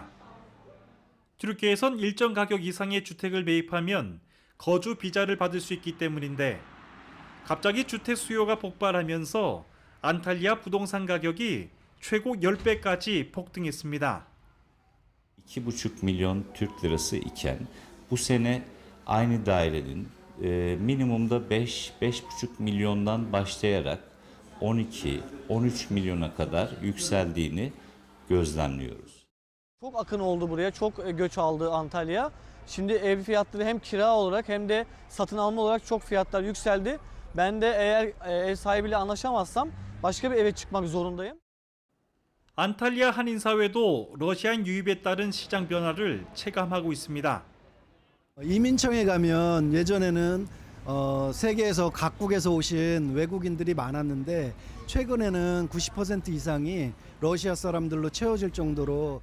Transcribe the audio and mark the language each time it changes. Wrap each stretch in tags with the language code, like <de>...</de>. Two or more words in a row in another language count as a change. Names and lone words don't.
<ko>튀르키예에선 일정 가격 이상의 주택을 매입하면 거주 비자를 받을 수 있기 때문인데 갑자기 주택 수요가 폭발하면서 안탈리아 부동산 가격이 최고 10배까지 폭등했습니다.</ko> <tr>2,5 milyon Türk lirası iken bu sene aynı dairenin minimumda 5-5,5 milyondan başlayarak 12-13 milyona kadar yükseldiğini gözlemliyoruz. Çok akın oldu buraya, çok göç aldı Antalya. Şimdi ev fiyatları hem kira olarak hem de satın alma olarak çok fiyatlar yükseldi. Ben de eğer ev sahibiyle anlaşamazsam başka bir eve çıkmak zorundayım.</tr> <ko>안탈리아 한인 사회도 러시아인 유입에 따른 시장 변화를 체감하고 있습니다. 이민청에 가면 예전에는 세계에서 각국에서 오신 외국인들이 많았는데 최근에는 90% 이상이 러시아 사람들로 채워질 정도로.</ko>